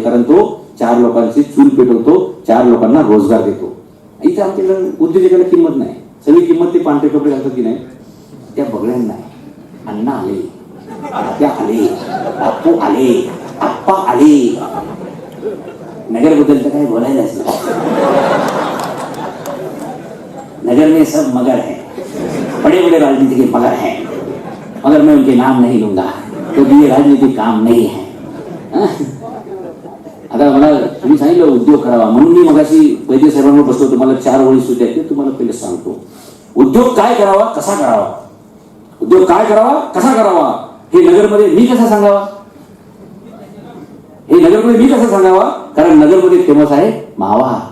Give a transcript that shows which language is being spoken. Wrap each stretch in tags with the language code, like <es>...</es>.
<mr>कारण तो 4 लोकांची चूल पेटवतो, 4 लोकांना रोजगार देतो. इथे आमच्याकडे उद्योजकाला किंमत नाही. सगळी किंमत ते पांढरे कपडे घालतात की नाही, त्या बगड्यांना नाही. अण्णा आले, आत्या आले, बापू आले, आप्पा आले. नगर बद्दल तर काही बोलायलाच नाही.</mr> <hi>नगर में सब मगर है, बड़े बड़े राजनीति के मगर हैं, मगर मैं उनके नाम नहीं लूंगा क्योंकि ये राजनीतिक काम नहीं है.</hi> <mr>आता मला तुम्ही सांगितलं उद्योग करावा म्हणून मी मगाशी वैद्य साहेबांवर बसलो. तुम्हाला 4 ओळी सुद्धा ते तुम्हाला पहिले सांगतो. उद्योग काय करावा, कसा करावा. उद्योग काय करावा, कसा करावा हे नगरमध्ये मी कसं सांगावा. हे नगरमध्ये मी कसं सांगावा, कारण नगरमध्ये फेमस आहे मावा.</mr>